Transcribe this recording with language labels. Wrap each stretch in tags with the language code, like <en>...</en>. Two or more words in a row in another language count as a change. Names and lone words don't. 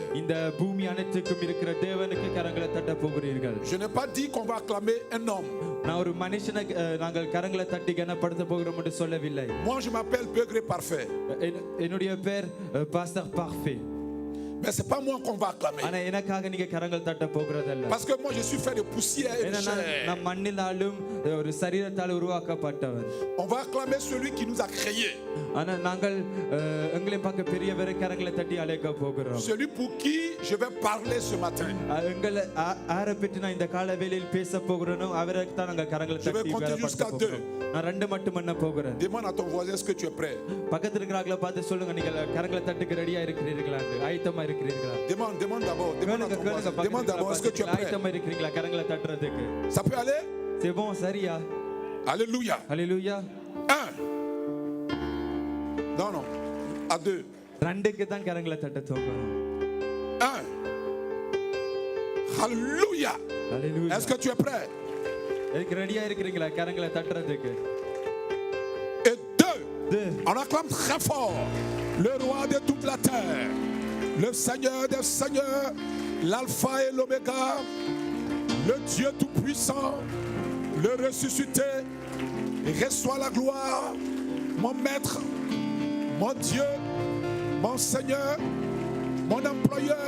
<ta>இந்த பூமி அனைத்துக்கும் இருக்கிற தேவனுக்கு கரங்களை தட்ட போகிறீர்கள்.</ta> <fr>Je n'ai pas dit qu'on va acclamer un homme.</fr> <ta>நான் ஒரு மனுஷனை நாங்கள் கரங்களை தட்டி கனப்படுத்த போகிறோம் என்று சொல்லவில்லை.</ta> <fr>Moi je m'appelle Begré Parfait.</fr> <ta>என்னுடைய பேர் பாஸ்டர் பார்ஃபே.</ta> <fr>Mais c'est pas moi qu'on va acclamer.</fr> <ta>ஆனா எனக்காக நீங்க கரங்கள் தட்ட போகிறதல்ல.</ta> <fr>Parce que moi je suis fait de poussière et de chair.</fr> <ta>நான் மண்ணினாலும் ஒரு சரீரத்தால் உருவாக்கப்பட்டவன்.</ta> <fr>On va acclamer celui qui nous a créés.</fr> <ta>ஆனா நாங்கள் எங்களை பார்க்க பெரியவரை கரங்களை தட்டி அழைக்க போகிறோம்.</ta> <fr>Celui pour qui je vais parler ce matin.</fr> <ta>எங்களை ஆரை பற்றி நான் இந்த கால வேளையில் பேச போகிறேனோ அவருக்கு தான் நாங்கள் கரங்களை தட்டி</ta> <fr>jusqu'à 2.</fr> <ta>நான் 2 மட்டும் எண்ண போகிறேன்.</ta> <fr>Demande à ton voisin est-ce que tu es prêt.</fr> <ta>பக்கத்துல இருக்கிறவங்கள பார்த்து சொல்லுங்க, நீங்க கரங்களை தட்டுக்கு ரெடியா இருக்கிறீர்களா, ஆயத்தமா இருக்கிறீர்களா?</ta> <fr>Demande d'abord, demande à ton voisin. Demande d'abord est-ce que tu es prêt.</fr> <ta>ஆயத்தமா இருக்கிறீங்களா கரங்களை தட்டுறதுக்கு?</ta> <fr>Ça peut aller? C'est bon, சரியா? Alléluia. Alléluia. 1. Non, à 2.</fr> <ta>2க்கு தான் கரங்களை தட்ட தோங்கணும்.</ta> <fr>1. Alléluia. Alléluia. Est-ce que tu es prêt?</fr> <ta>எதுக்கு ரெடியா இருக்கிறீங்களா கரங்களை தட்டுறதுக்கு?</ta> <fr>Et 2. On acclame très fort le roi de toute la terre, le Seigneur des seigneurs, l'alpha et l'oméga, le Dieu tout-puissant, le ressuscité. Reçois la gloire, mon maître, mon Dieu, mon Seigneur, mon employeur.</fr>